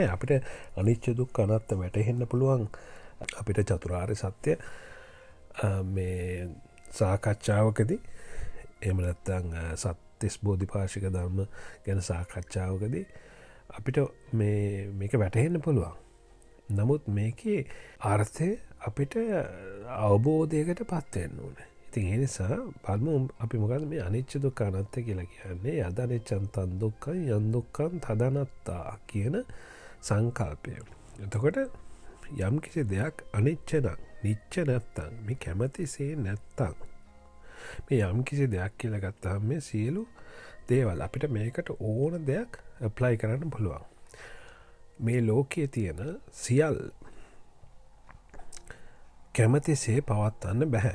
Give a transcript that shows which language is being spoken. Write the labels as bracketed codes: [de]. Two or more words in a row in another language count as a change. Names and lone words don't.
[si] අපිට [pi] අනිච්ච දුක්ඛ අනාත්ත [si] වැටහෙන්න පුළුවන්. අපිට චතුරාර්ය සත්‍ය මේ සාකච්ඡාවකදී එහෙම නැත්නම් සත්‍තිස් බෝධිපාශික ධර්ම ගැන සාකච්ඡාවකදී අපිට මේක වැටහෙන්න පුළුවන්. නමුත් මේකේ අර්ථය අපිට අවබෝධයකට පත් වෙන්න ඕනේ. ඉතින් ඒ නිසා බලමු අපි මොකද මේ [pi] අනිච්ච දුක්ඛ අනාත්ත [si] කියලා කියන්නේ. [pi] යද අනිච්චං තං දුක්ඛං යං දුක්ඛං තදනත්තා [si] කියන සංකල්පය. එතකොට යම් කිසි දෙයක් අනිච්ච නම් නිච්ච නැත්තම් මේ කැමැතිසේ නැත්තම් මේ යම් කිසි දෙයක් කියලා ගත්තාම මේ සියලු දේවල් අපිට මේකට ඕන දෙයක් ඇප්ලයි කරන්න පුළුවන්. මේ ලෝකයේ තියෙන සියල් කැමැතිසේ පවත්වන්න බෑ.